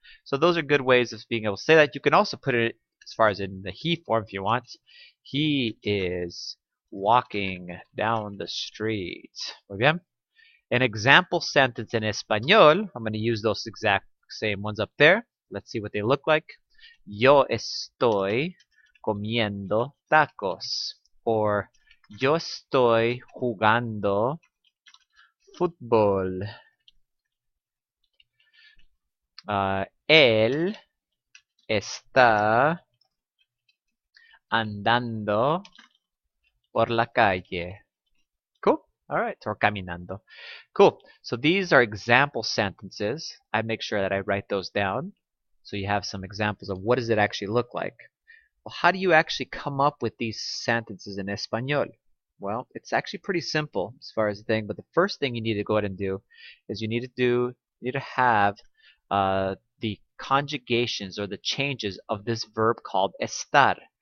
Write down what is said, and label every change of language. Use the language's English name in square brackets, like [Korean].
[English] So those are good ways of being able to say that. You can also put it as far as in the he form if you want. He is walking down the street. [Spanish] Muy bien. [English] An example sentence in Espanol, I'm going to use those exact same ones up there. Let's see what they look like. [Spanish] Yo estoy comiendo tacos. Or yo estoy jugando fútbol. Él está andando por la calle. [English] Cool. All right. Or caminando. Cool. So these are example sentences. I make sure that I write those down so you have some examples of what does it actually look like. Well, how do you actually come up with these sentences in Espanol? Well, it's actually pretty simple as far as the thing, but the first thing you need to go ahead and do is you need to have the conjugations or the changes of this verb called estar.